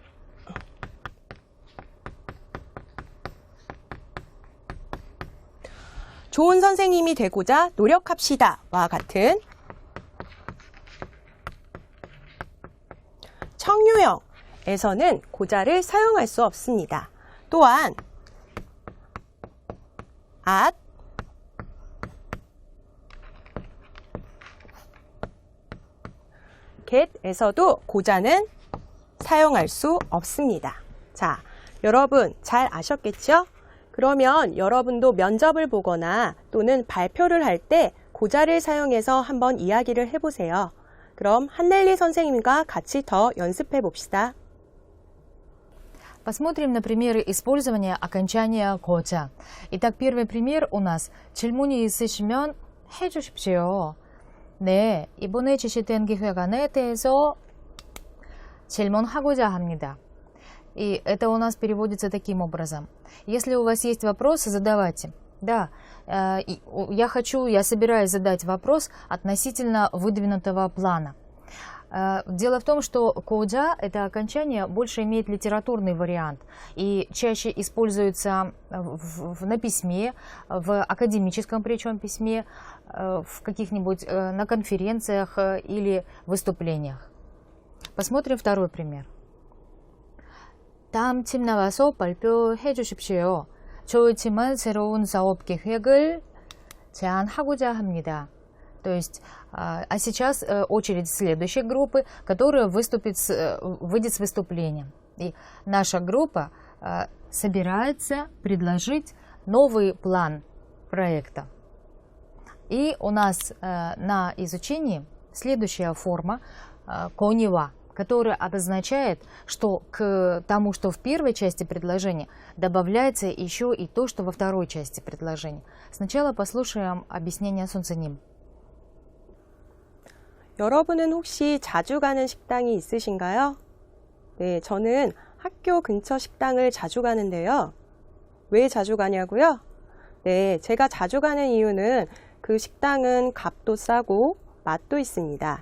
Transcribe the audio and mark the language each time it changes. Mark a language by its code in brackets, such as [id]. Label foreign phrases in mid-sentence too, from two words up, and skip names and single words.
[ko] 좋은 선생님이 되고자 노력합시다 와 같은 청유형에서는 고자를 사용할 수 없습니다. 또한 at, get에서도 고자는 사용할 수 없습니다. 자, 여러분 잘 아셨겠죠? 그러면 여러분도 면접을 보거나 또는 발표를 할 때 고자를 사용해서 한번 이야기를 해보세요. 그럼 한넬리 선생님과 같이 더 연습해 봅시다. [ru] Посмотрим на примеры использования окончания ко자. Итак, первый пример у нас [ko] 질문이 있으시면 해주십시오. 네, 이번에 지시된 기획안에 대해서 질문하고자 합니다. [ru] И это у нас переводится таким образом. Если у вас есть вопросы, задавайте. Да, я собираюсь задать вопрос относительно выдвинутого плана. Дело в том, что коджа, это окончание, больше имеет литературный вариант и чаще используется на письме, в академическом причем письме, в каких-нибудь на конференциях или выступлениях. Посмотрим второй пример. [ko] 다음 팀 나와서 발표해 주십시오. 좋지만 새로운 사업 계획을 제안하고자 합니다. [ru] То есть, а сейчас очередь следующей группы, которая выйдет с выступлением. И наша группа собирается предложить новый план проекта. И у нас на изучении следующая форма конева, которая обозначает, что к тому, что в первой части предложения, добавляется еще и то, что во второй части предложения. Сначала послушаем объяснение Сунцаним. [ko] 여러분은 혹시 자주 가는 식당이 있으신가요? 네, 저는 학교 근처 식당을 자주 가는데요. 왜 자주 가냐고요? 네, 제가 자주 가는 이유는 그 식당은 값도 싸고 맛도 있습니다.